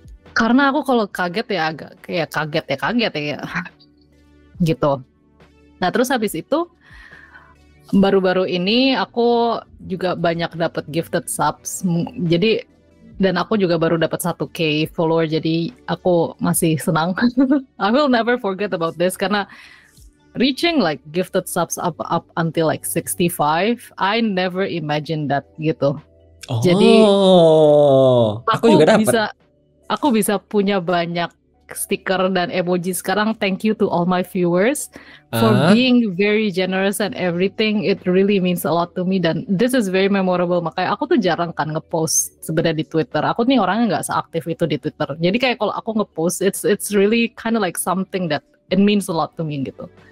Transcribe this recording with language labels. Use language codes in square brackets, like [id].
[id] Karena aku kalau kaget ya agak kayak kaget ya. Gitu. Nah terus habis itu baru-baru ini aku juga banyak dapat gifted subs. Jadi dan aku juga baru dapat 1K follower, jadi aku masih senang. [en] I will never forget about this [id] karena [en] reaching like gifted subs up until like 65, I never imagined that [id] gitu. Oh, jadi aku juga dapat. Aku bisa punya banyak stiker dan emoji sekarang. [en] Thank you to all my viewers for being very generous and everything. It really means a lot to me [id] dan [en] this is very memorable. [id] Makanya aku tuh jarang kan ngepost sebenarnya di Twitter. Aku nih orangnya nggak seaktif itu di Twitter. Jadi kayak kalau aku ngepost, [en] it's really kind of like something that it means a lot to me [id] gitu.